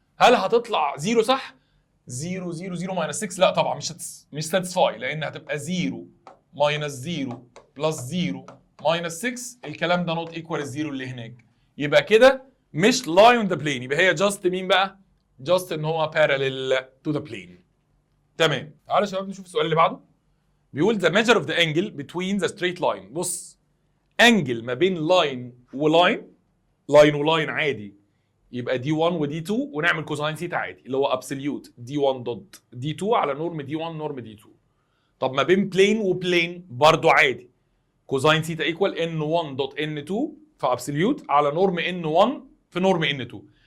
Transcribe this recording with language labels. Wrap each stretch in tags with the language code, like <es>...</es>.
<ar>هل هتطلع 0 صح؟ 0 0 0 ماينس 6 لا طبعا مش ساتسفاي، لان هتبقى 0 ماينس 0 بلس 0 ماينس 6. الكلام ده نوت ايكوال الزيرو اللي هناك. يبقى كده مش لاين اون ذا بلين، يبقى هي جاست مين بقى؟ جاست ان هو باراليل تو ذا بلين. تمام. تعالوا يا شباب نشوف السؤال اللي بعده. بيقول</ar> <en>the measure of the angle between the straight line.</en> <ar>بص، انجل ما بين لاين ولاين، لاين ولاين عادي، يبقى دي 1 ودي 2 ونعمل كوزاين ثيتا عادي اللي هو ابسوليوت دي 1 دوت دي 2 على نورم دي 1 نورم دي 2. طب ما بين بلين وبلين برضو عادي، كوزاين ثيتا ايكوال ان 1 دوت ان 2 فابسوليوت على نورم ان 1 في نورم ان 2.</ar>